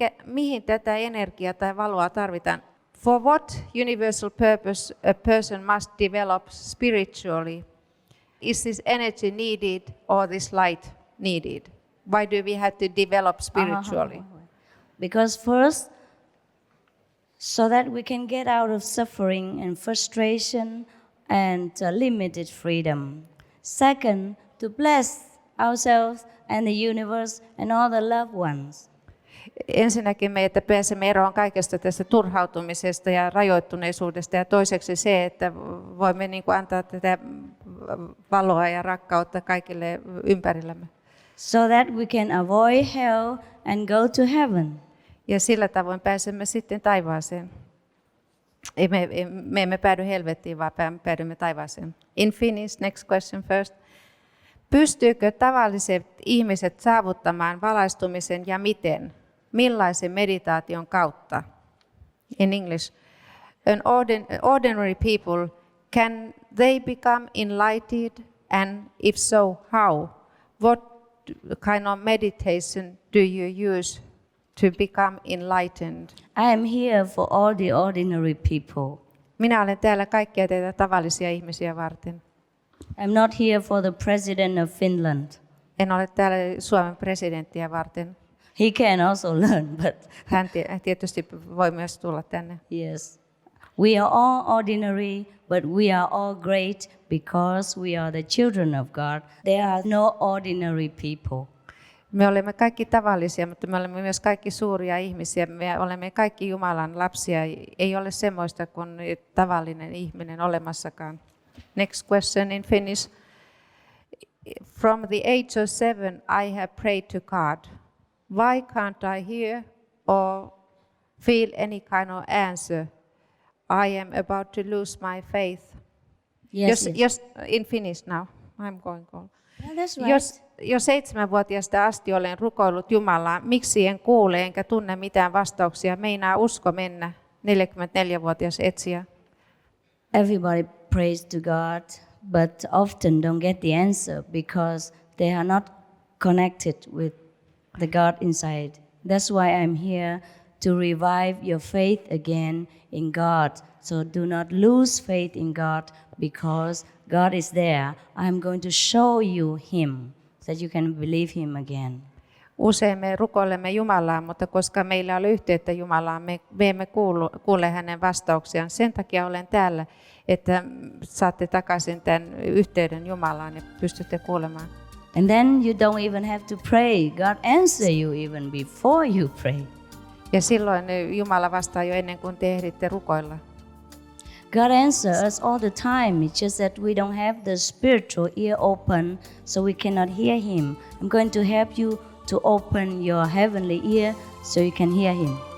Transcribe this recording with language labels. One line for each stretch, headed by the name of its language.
Finnish: Mihin tätä energiaa tai valoa tarvitaan?
English: For what universal purpose a person must develop spiritually? Is this energy needed or this light needed? Why do we have to develop spiritually? Because first, so that we can get out of suffering and frustration and limited freedom. Second, to bless ourselves and the universe and all the loved ones.
Finnish: Ensinnäkin me, että pääsemme eroon kaikesta tästä turhautumisesta ja rajoittuneisuudesta, ja toiseksi se, että voimme niin kuin antaa tätä valoa ja rakkautta kaikille ympärillämme.
English: So that we can avoid hell and go to heaven.
Finnish: Ja sillä tavoin pääsemme sitten taivaaseen. Me emme päädy helvettiin, vaan päädymme taivaaseen.
English: In Finnish, next question first.
Finnish: Pystyykö tavalliset ihmiset saavuttamaan valaistumisen ja miten? Millaisen meditaation kautta?
English: In English, ordinary people, can they become enlightened, and if so, how? What kind of meditation do you use to become enlightened? I am here for all the ordinary people.
Finnish: Minä olen täällä kaikkia teitä tavallisia ihmisiä varten.
English: I'm not here for the president of Finland.
Finnish: En ole täällä Suomen presidenttiä varten.
English: He can also learn, but
Finnish: Hän tietysti voi myös tulla tänne.
English: yes. We are all ordinary, but we are all great because we are the children of God. There are no ordinary people.
Finnish: Me olemme kaikki tavallisia, mutta me olemme myös kaikki suuria ihmisiä. Me olemme kaikki Jumalan lapsia. Ei ole semmoista kuin tavallinen ihminen olemassakaan.
English: Next question in Finnish. From the age of 7, I have prayed to God. Why can't I hear or feel any kind of answer? I am about to lose my faith. Yes. Just in Finnish now. I'm going on. Yeah, that's right.
Finnish: Jo 7-vuotiaasta asti olen rukoillut Jumalaa, miksi en kuule enkä tunne mitään vastauksia, meinaa usko mennä, 44-vuotias etsijä.
English: Everybody prays to God, but often don't get the answer because they are not connected with the God inside. That's why I'm here to revive your faith again in God. So do not lose faith in God because God is there. I'm going to show you Him so that you can believe Him again.
Finnish: Usein me rukoilemme Jumalaa, mutta koska meillä on yhteyttä Jumalaan, me emme kuule hänen vastauksiaan. Sen takia olen täällä, että saatte takaisin tämän yhteyden Jumalaan ja pystytte kuulemaan.
English: And then you don't even have to pray. God answer you even before you pray.
Finnish: Ja silloin Jumala vastaa jo ennen kuin te ehditte rukoilla.
English: God answers us all the time. It's just that we don't have the spiritual ear open, so we cannot hear Him. I'm going to help you to open your heavenly ear so you can hear Him.